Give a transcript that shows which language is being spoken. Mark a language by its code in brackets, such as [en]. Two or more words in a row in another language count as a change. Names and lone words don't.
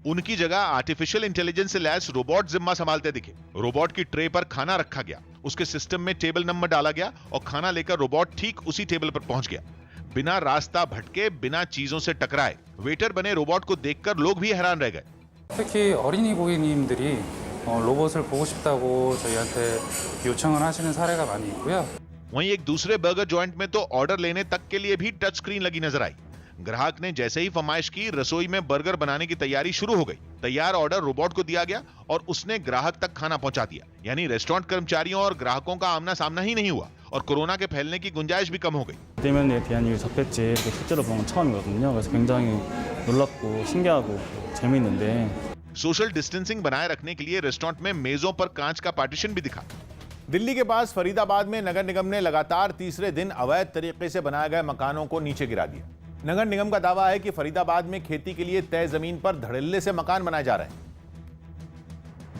[hi] उनकी जगह [en] artificial intelligence [hi] से लैस रोबोट जिम्मा संभालते दिखे। रोबोट की ट्रे पर खाना रखा गया, उसके सिस्टम में [en] table number [hi] डाला गया और खाना लेकर रोबोट ठीक उसी टेबल पर पहुंच गया, बिना रास्ता भटके, बिना चीजों से टकराए। वेटर बने रोबोट को देखकर लोग भी हैरान रह गए। [ko] 특히 어린이 고객님들이 로봇을 보고 싶다고 저희한테 요청을 하시는 사례가 많이 있고요. [hi] वहीं एक दूसरे [en] burger joint [hi] में तो ऑर्डर लेने तक के लिए भी [en] touch screen [hi] लगी नजर आई। ग्राहक ने जैसे ही फरमाइश की, रसोई में बर्गर बनाने की तैयारी शुरू हो गई। तैयार ऑर्डर रोबोट को दिया गया और उसने ग्राहक तक खाना पहुंचा दिया। यानी रेस्टोरेंट कर्मचारियों और ग्राहकों का आमना सामना ही नहीं हुआ और कोरोना के फैलने की गुंजाइश भी कम हो गई। [ko] 대면에 대한 일이 접했지 실제로 보면 처음이거든요. 그래서 굉장히 놀랍고 신기하고 재미있는데 [en] social distancing [hi] बनाए रखने के लिए रेस्टोरेंट में मेजों पर कांच का पार्टीशन भी दिखा। दिल्ली के पास फरीदाबाद में नगर निगम ने लगातार तीसरे दिन अवैध तरीके से बनाए गए मकानों को नीचे गिरा दिया। नगर निगम का दावा है कि फरीदाबाद में खेती के लिए तय जमीन पर धड़ल्ले से मकान बनाए जा रहे हैं,